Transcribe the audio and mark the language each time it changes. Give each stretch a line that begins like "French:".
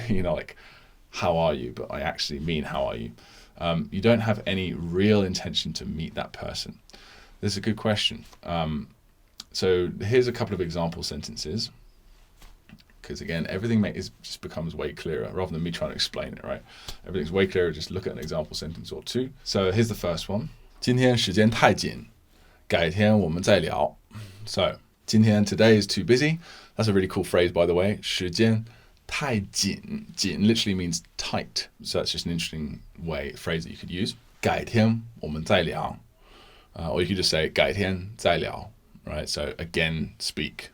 English: Like, how are you? But I actually mean, how are you? You don't have any real intention to meet that person. This is a good question. So here's a couple of example sentences, because again, everything just becomes way clearer rather than me trying to explain it, right? Everything's way clearer, just look at an example sentence or two. So here's the first one.
Chinese: 今天时间太紧，改天我们再聊.
English: So 今天, today is too busy. That's a really cool phrase, by the way.
Chinese: 时间太紧,
English: 紧 literally means tight. So that's just an interesting phrase that you could use.
Chinese: 改天我们再聊.
English: Or you could just say
Chinese: 改天再聊.
English: Right, so again, speak.